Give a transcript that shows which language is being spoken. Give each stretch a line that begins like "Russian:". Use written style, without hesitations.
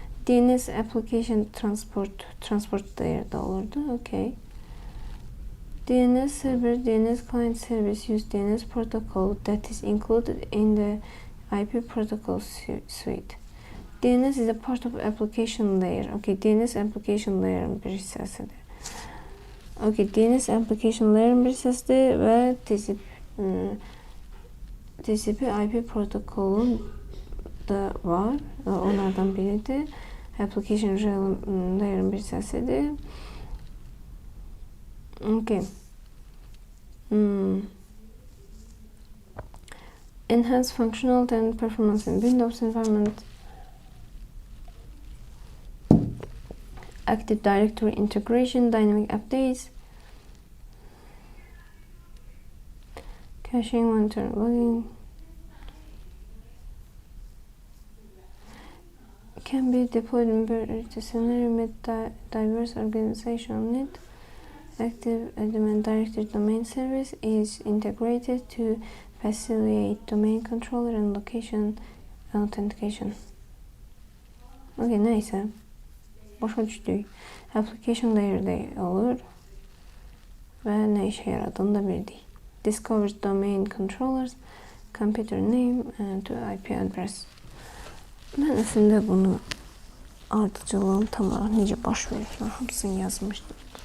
Azerbaijani: DNS application transport layer'da olurdu. Okay.
English: DNS server, DNS client service use DNS protocol that is included in the IP protocol suite. DNS is a part of application layer.
Azerbaijani: Okay, DNS application layer'ın bir hissəsidir. Okay, DNS application layer'ın bir hissəsidir və TCP IP protokolun da var. Onlardan biridir. Application layer'ın bir hissəsidir. Okay.
English: Enhance functionality and performance in Windows environment. Active Directory integration, dynamic updates, caching, monitoring, logging. Can be deployed in various scenarios with diverse organizational needs. Active Element Directory domain service is integrated to facilitate domain controller and location authentication.
Azerbaijani: Okay, neyse. Başa düşdük. Application layer'da olur və nə işə yaradığını da bildik.
English: Discover domain controllers, computer name to IP address.
Azerbaijani: Mən əslində bunu ardıcılığın tam olaraq necə baş verir, hamısını yazmışdım.